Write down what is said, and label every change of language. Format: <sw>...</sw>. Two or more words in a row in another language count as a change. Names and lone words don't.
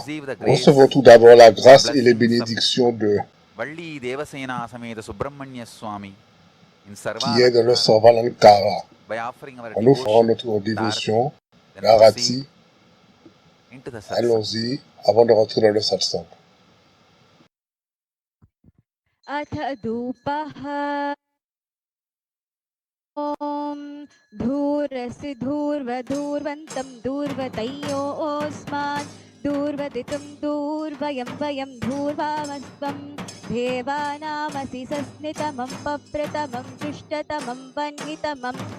<fr>Recevons tout d'abord la grâce et les bénédictions de qui est dans le Sarvalankara. En nous ferons notre dévotion, l'Arati. Allons-y avant de rentrer dans le satsang.</fr> <sa>ॐ धूरसि धूर्वधूर्वन्तं धूर्वतयोऽस्मान् धूर्वदितं धूर्वयं वयं धूर्वामस्त्वं देवानामसि सस्नितमं पप्रतमं दुष्टतमं वह्नितमं</sa>